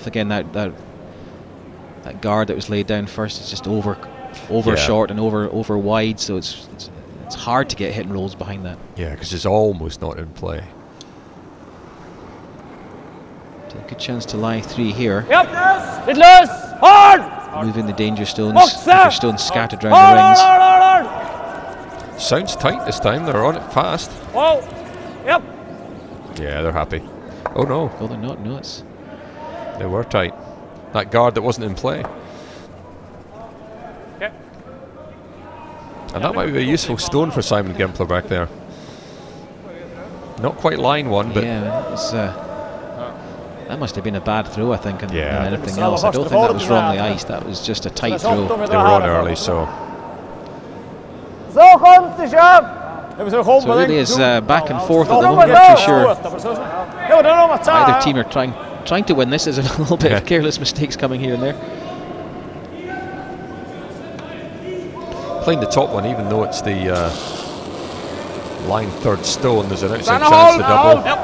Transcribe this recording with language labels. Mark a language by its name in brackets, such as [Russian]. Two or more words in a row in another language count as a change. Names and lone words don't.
[English] Again, that guard that was laid down first is just over short and over wide, so it's hard to get hit and rolls behind that. yeah, because it's almost not in play. So a good chance to lie 3 here. [Norwegian] Litt løs! [English] Hard! Moving the danger stones scattered around the rings. Sounds tight this time. They're on it fast. Whoa! Yep. Yeah, they're happy. Oh no, Oh, they're not. No, it's they were tight. That guard that wasn't in play. Okay. And that might be a useful stone for Simon Gempler back there. Not quite line one, but yeah, it was, that must have been a bad throw, I think, and anything else. I don't think that was wrongly iced. That was just a tight throw. they were on early, so So komt de job. So it really is back and forth at the moment. Not too sure either team are trying to win this. There's a little bit of careless mistakes coming here and there. playing the top one, even though it's the line third stone, there's an outside chance to double.